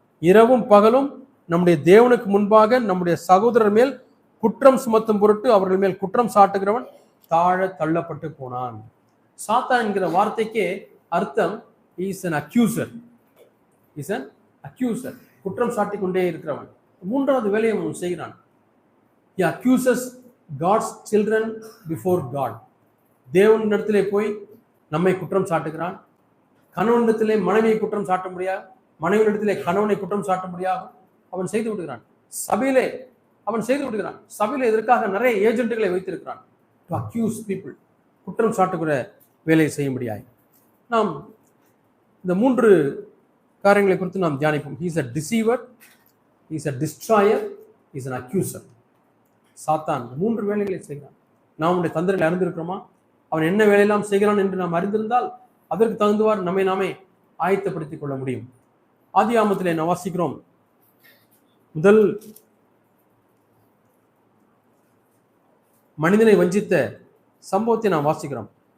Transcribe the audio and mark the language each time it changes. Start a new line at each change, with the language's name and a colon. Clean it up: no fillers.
Tamil: இரவும் பகலும் நம்முடைய தேவனுக்கு முன்பாக நம்முடைய சகோதரர் மேல் குற்றம் சுமத்தும் பொருட்டு அவர்கள் மேல் குற்றம் சாட்டுகிறவன் தாழ தள்ளப்பட்டு போனான். சாத்தான் என்கிற வார்த்தைக்கே அர்த்தம்
English: Is an accuser. Is an accuser,
Tamil: குற்றம் சாட்டிக் கொண்டே இருக்கிறவன். மூன்றாவது வேலையை அவன் செய்கிறான்.
English: He accuses God's children before God.
Tamil: தேவனிடத்திலே போய் நம்மை குற்றம் சாட்டுகிறான். கணவனிடத்திலே மனைவியை குற்றம் சாட்ட முடியாது, மனைவியிடத்திலே கணவனை குற்றம் சாட்ட முடியாது அவன் செய்து விடுகிறான். சபையிலே அவன் செய்து விடுகிறான். சபையிலே இதற்காக நிறைய ஏஜென்ட்டுகளை வைத்திருக்கிறான்.
English: to accuse people,
Tamil: குற்றம் சாட்டுகிற வேலையை செய்ய முடியாது. நாம் இந்த 3 காரியங்களை குறித்து நாம் தியானிப்போம்.
English: He is a deceiver, he is a destroyer, he is an accuser.
Tamil: சாத்தான் 3 வேலைகளை செய்கிறான். நாம் அவனுடைய தந்திரங்களை அறிந்திருக்கிறோமா? அவன் என்ன வேலையெல்லாம் செய்கிறான் என்று நாம் அறிந்திருந்தால் அதற்கு தகுந்தவாறு நம்மை நாமே ஆயத்தப்படுத்திக் கொள்ள முடியும். ஆதியாகமத்திலே நாம் வாசிக்கிறோம், முதல் மனிதனை வஞ்சித்த சம்பவத்தை நாம் வாசிக்கிறோம்.